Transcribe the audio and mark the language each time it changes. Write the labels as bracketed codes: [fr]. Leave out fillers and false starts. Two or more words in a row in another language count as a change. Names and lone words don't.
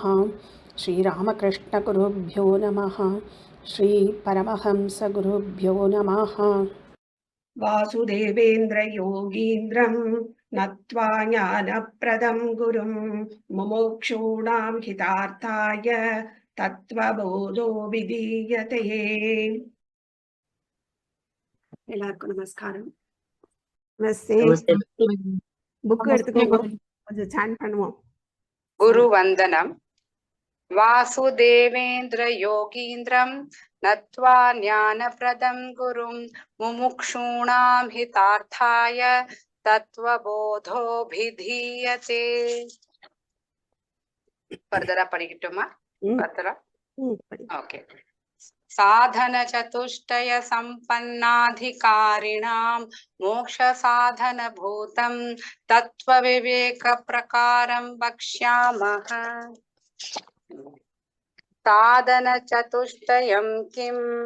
[sa] श्री रामकृष्ण गुरुभ्यो नमः। श्री परमहंस गुरुभ्यो नमः। वासुदेवेन्द्र योगीन्द्रं नत्वा ज्ञानप्रदं गुरुं मुमुक्षूणां हितार्थाय तत्त्वबोधो विधीयते। [ta] எல்லாருக்கும் நமஸ்காரம். புக் எடுத்துக்கோங்க, கொஞ்சம் சாண்ட் பண்ணுவோம். குரு வந்தனம். [sa] वासुदेवेन्द्र योगीन्द्रं नत्वा ज्ञानप्रदं गुरुं मुमुक्षूणां हितार्थाय तत्त्वबोधोऽभिधीयते. [ta] ஃபர்தரா படிக்கட்டுமா? ஃபர்தரா ஓகே. [sa] साधन चतुष्टय संपन्नाधिकारिणां मोक्ष साधन भूतं तत्व विवेक प्रकारं वक्ष्यामः। साधन चतुष्टयं किम्?